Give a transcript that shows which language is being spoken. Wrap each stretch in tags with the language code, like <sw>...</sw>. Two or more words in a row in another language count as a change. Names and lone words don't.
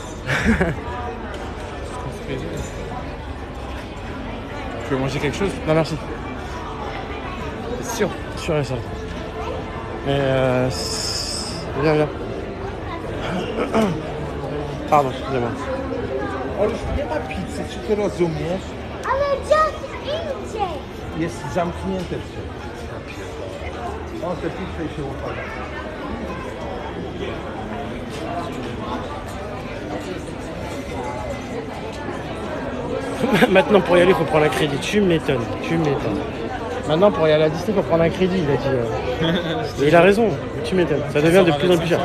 <fr>Tu veux manger quelque chose? Non, merci. C'est sûr. Sûr et certain. Mais viens. Pardon, excusez-moi.</fr> <pl>Nie ma pizzy, czy ty rozumiesz? Ale just idźcie! Jest zamknięte wszystko. O, te pizze się upada.</pl> <fr>Maintenant, pour y aller, il faut prendre un crédit. Tu m'étonnes. Maintenant, pour y aller à Disney, il faut prendre un crédit, il a dit. Et il a raison, tu m'étonnes. Ça devient de plus en plus cher.</fr>